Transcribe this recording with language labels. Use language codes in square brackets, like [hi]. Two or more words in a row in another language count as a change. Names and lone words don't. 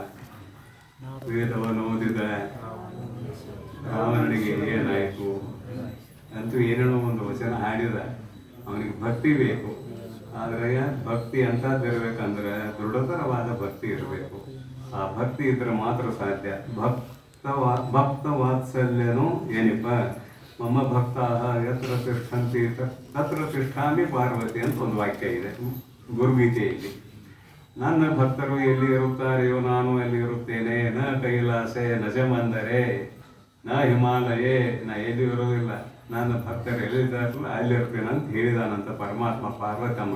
[kn] ವೇದವನ್ನು ಓದಿದ ರಾವಣನಿಗೆ ಏನಾಯಿತು ಅಂತೂ ಏನೇನೋ ಒಂದು ವಚನ ಹಾಡಿದ. ಅವನಿಗೆ ಭಕ್ತಿ ಬೇಕು, ಆದರೆ ಭಕ್ತಿ ಅಂತದ್ದಿರ್ಬೇಕಂದ್ರೆ ದೃಢತರವಾದ ಭಕ್ತಿ ಇರಬೇಕು. ಆ ಭಕ್ತಿ ಇದ್ರೆ ಮಾತ್ರ ಸಾಧ್ಯ. ಭಕ್ತ ವಾತ್ಸಲ್ಯನು ಏನಪ್ಪ, [sa] ಮಮ್ಮ ಭಕ್ತ ಯತ್ರ ತಿಷ್ಠಂತಿ ತತ್ರ ತಿಷ್ಠಾಮಿ ಪಾರ್ವತಿ [kn] ಅಂತ ಒಂದು ವಾಕ್ಯ ಇದೆ ಗುರುಗೀತೆಯಲ್ಲಿ. ನನ್ನ ಭಕ್ತರು ಎಲ್ಲಿ ಇರುತ್ತಾರೆಯೋ ನಾನು ಅಲ್ಲಿ ಇರುತ್ತೇನೆ. [sa] ನ ಕೈಲಾಸೆ ನಜಮಂದರೆ ನ ಹಿಮಾಲಯೇ, [kn] ನಾ ಎಲ್ಲಿ ಇರೋದಿಲ್ಲ, ನನ್ನ ಭಕ್ತರು ಎಲ್ಲಿದ್ದಾರಲ್ಲ ಅಲ್ಲಿರ್ತೇನೆ ಅಂತ ಹೇಳಿದಾನಂತ ಪರಮಾತ್ಮ ಪಾರ್ವತಮ್ಮಗ.